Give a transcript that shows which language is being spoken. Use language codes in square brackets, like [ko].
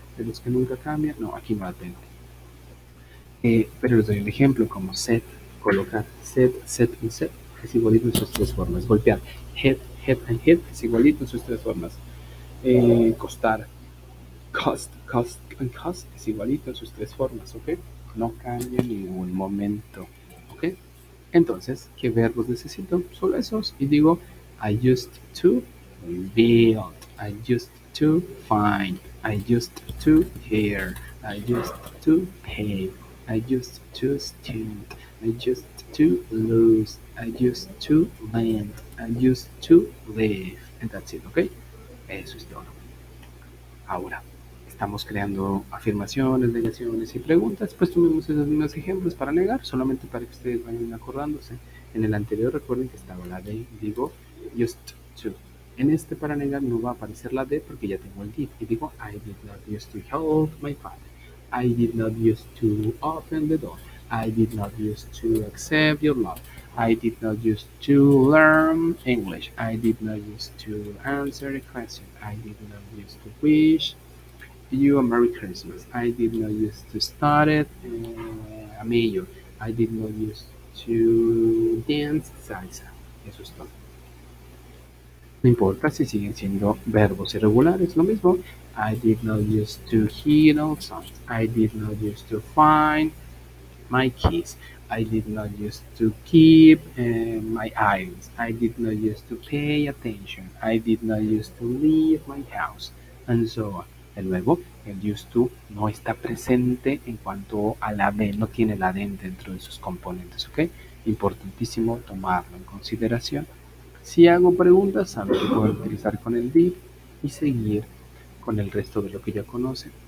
[es] de los que nunca cambian, no, aquí no la tengo. Pero les doy un ejemplo como set, colocar, set y set es igualito en sus tres formas. Golpear, head and head es igualito en sus tres formas. Costar, cost and cost es igualito en sus tres formas, ¿ok? No cambia en ningún momento, ¿ok? Entonces, ¿qué verbos necesito? Solo esos. Y digo, [en] I used to build, I used to find, I used to hear, I used to pay, I used to student, I used to lose, I used to lend, I used to live. And that's it, ¿ok? [es] Eso es todo. Ahora, estamos creando afirmaciones, negaciones y preguntas, pues tomemos esos mismos ejemplos para negar, solamente para que ustedes vayan acordándose. En el anterior recuerden que estaba la D, digo used to. En este para negar no va a aparecer la D porque ya tengo el did. Y digo [en] I did not used to help my father. I did not used to open the door. I did not used to accept your love. I did not used to learn English. I did not used to answer a question. I did not used to wish you a Merry Christmas. I did not used to study a mayor. I did not used to dance salsa. [es] Eso es todo. No importa si siguen siendo verbos irregulares, lo mismo. [en] I did not used to hear all songs. I did not used to find my keys. I did not used to keep my items. I did not used to pay attention. I did not used to leave my house. And so on. [es] De nuevo, el used to no está presente en cuanto a la D, no tiene la D dentro de sus componentes, ¿ok? Importantísimo tomarlo en consideración. Si hago preguntas, saben que puedo utilizar con el did y seguir con el resto de lo que ya conocen.